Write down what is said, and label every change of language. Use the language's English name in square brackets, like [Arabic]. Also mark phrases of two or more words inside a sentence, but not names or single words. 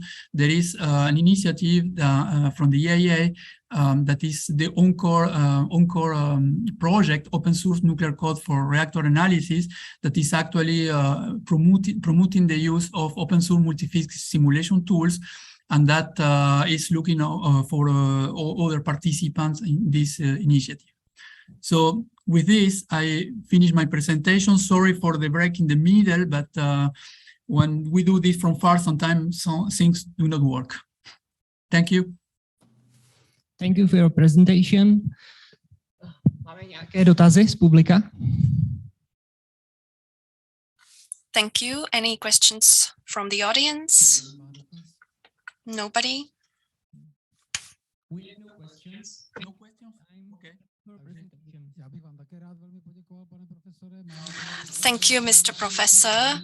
[English] There is an initiative from the EIA that is the ONCORE project, open source nuclear code for reactor analysis, that is actually promoting the use of open source multiphysics simulation tools, and that is looking for other participants in this initiative. So with this, I finish my presentation. Sorry for the break in the middle, but when we do this from far, sometimes some things do not work. Thank you. Thank you for your presentation. [Czech] Máme nějaké dotazy z publika? [English] Thank you. Any questions from the audience? Nobody? We have no questions. No questions? Okay. Thank you, Mr. Professor.